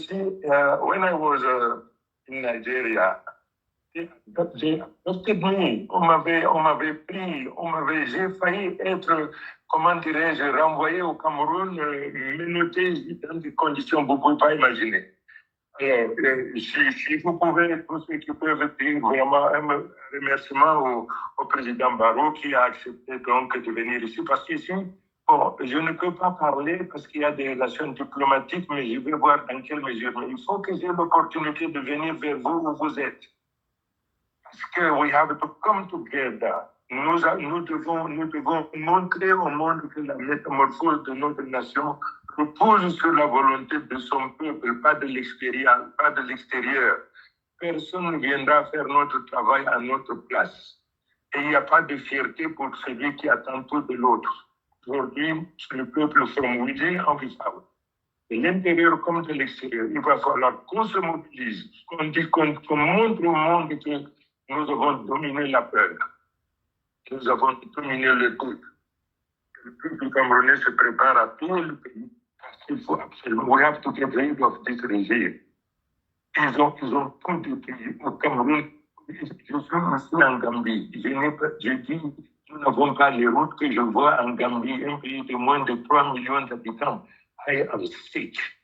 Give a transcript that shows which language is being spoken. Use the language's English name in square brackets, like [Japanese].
[English] You see, when I was in Nigeria, they adopted me. [French] On m'avait pris, j'ai failli être, comment dirais-je, renvoyé au Cameroun, menotté dans des conditions que vous ne pouvez pas imaginer. Alors, si vous pouvez, tous ceux qui peuvent dire vraiment un remerciement au président Barrow qui a accepté donc de venir ici, parce qu'ici, bon, je ne peux pas parler parce qu'il y a des relations diplomatiques, mais je vais voir dans quelle mesure. Mais il faut que j'ai l'opportunité de venir vers vous où vous êtes. Parce que [English] we have to come together. [French] Nous devons montrer au monde que la métamorphose de notre nation repose sur la volonté de son peuple, pas de l'extérieur. personne ne viendra faire notre travail à notre place. Et il n'y a pas de fierté pour celui qui attend tout de l'autre. Aujourd'hui, le peuple [English] from within and without, [French] de l'intérieur comme de l'extérieur, il va falloir qu'on se mobilise, qu'on montre au monde que nous avons dominé la peur, que nous avons dominé le doute. Le peuple camerounais se prépare à tout le pays parce qu'il faut absolument. [English] We have to get rid of this regime. [French] Ils ont tout détruit au Cameroun. Je suis en Gambie. Je dis, nous n'avons pas les routes que je vois en Gambie, un pays de moins de 3 millions d'habitants. [English] I am sick.